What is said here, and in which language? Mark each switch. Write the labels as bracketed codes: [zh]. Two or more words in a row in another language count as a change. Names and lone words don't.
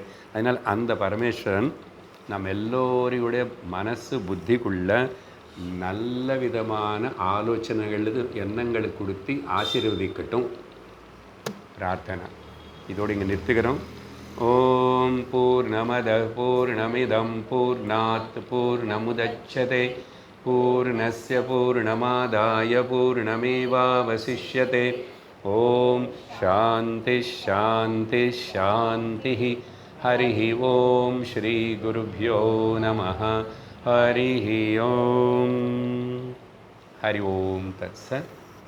[ta] அதனால் அந்த பரமேஸ்வரன் நம்ம எல்லோரையுடைய மனசு புத்திக்குள்ள நல்ல விதமான ஆலோசனைகள் எண்ணங்களை கொடுத்து ஆசீர்வதிக்கட்டும் பிரார்த்தனை. இதோடு இங்கே நிறுத்துக்கிறோம். [sa] ॐ पूर्णमदः पूर्णमिदं पूर्णात् पूर्णमुदच्यते पूर्णस्य पूर्णमादाय पूर्णमेवावशिष्यते. ॐ शान्तिः शान्तिः शान्तिः. हरि ॐ श्री गुरुभ्यो नमः. हरि ॐ। हरि ॐ तत्सत्.